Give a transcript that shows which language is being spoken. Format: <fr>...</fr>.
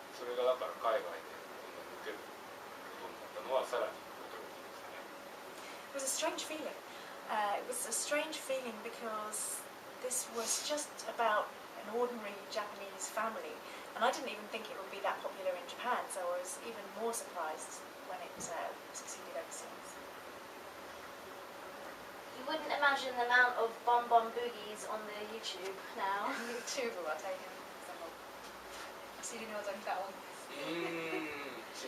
<ja>それがだから海外でこんなに受けることになったのはさらに驚きですね。</ja> <en>It was a strange feeling. It was a strange feeling because this was just about an ordinary Japanese family, and I didn't even think it would be that popular in Japan, so I was even more surprised when it succeeded overseas. You wouldn't imagine the amount of Bon Bon Boogies on the YouTube now.</en> <ja>YouTube は大変お尻の技が多いです。</ja>